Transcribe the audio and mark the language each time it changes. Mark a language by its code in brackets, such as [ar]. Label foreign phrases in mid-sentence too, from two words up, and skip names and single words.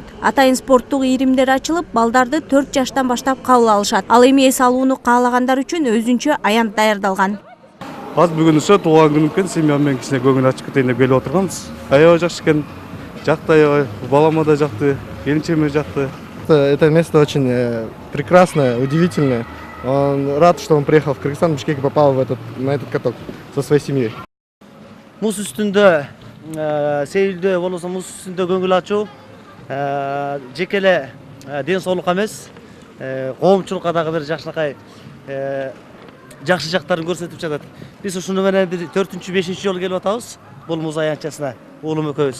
[ky] Атайын спорттук ийримдер ачылып, балдарды 4 жаштан баштап кабыл алышат. Ал эми эс алууну каалагандар үчүн өзүнчө аянт даярдалган. Аз бүгүн ушу тууган күнүм экен, семьям менен кичине көңүл ачып кетейин деп келип отурганбыз. Аябай жакшы экен. Жакты аябай, балама да жакты, келинчегиме жакты. [ru] Это место очень прекрасное, удивительное. Он рад, что он приехал в Кыргызстан, в Бишкек, попал на этот каток со своей семьей. [ky] Муз үстүндө сейилдөө болосо муз үстүндө көңүл ачуу жекеле ден соолукка эмес, коомчулукка дагы бир жакшынакай жакшы жактарын көрсөтүп жатат. Биз ушуну менен 4-5 жолу келип атабыз бул муз аянтчасына, уулум экөөбүз.